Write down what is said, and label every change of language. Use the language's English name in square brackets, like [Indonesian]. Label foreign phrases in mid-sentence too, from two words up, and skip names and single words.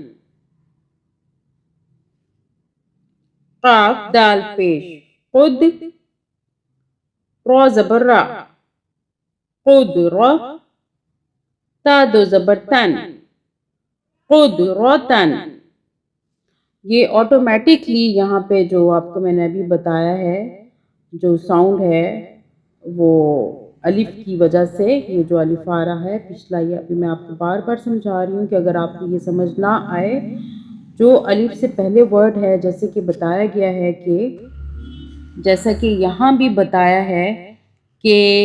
[Urdu] قاف دال پیش خود، را زبر را، قدرہ. تا دو زبر تن، قدرتن. یہ آٹومیٹکلی یہاں پہ جو آپ کو میں نے ابھی بتایا ہے جو ساؤنڈ ہے وہ الف کی وجہ سے یہ جو الف آ رہا ہے پچھلا، یہ ابھی میں آپ کو بار بار سمجھا رہی ہوں کہ اگر آپ کو یہ سمجھ نہ آئے جو الف سے پہلے ورڈ ہے، جیسے کہ بتایا گیا ہے کہ جیسا کہ یہاں بھی بتایا ہے کہ